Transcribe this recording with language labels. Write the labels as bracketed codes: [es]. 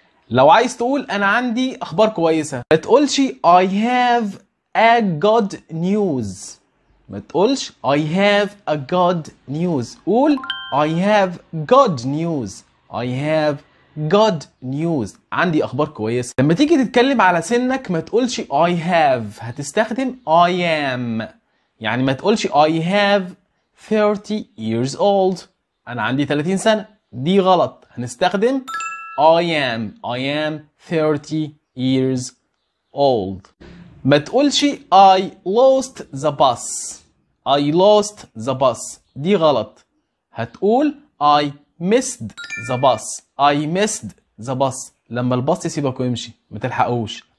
[ar] لو عايز تقول انا عندي اخبار كويسة، ما تقولش [en] I have a good news. [ar] ما تقولش [en] I have a good news. [ar] قول [en] I have good news. I have good news. [ar] عندي أخبار كويسة. لما تيجي تتكلم على سنك ما تقولش [en] I have، [ar] هتستخدم [en] I am. [ar] يعني ما تقولش [en] I have 30 years old. [ar] أنا عندي 30 سنة. دي غلط. هنستخدم [en] I am 30 years old. [ar] ما تقولش [en] I lost the bus. I lost the bus. [ar] دي غلط. [en] هتقول I missed the bus. I missed the bus. [ar] لما الباص يسيبك ويمشي ما تلحقوش.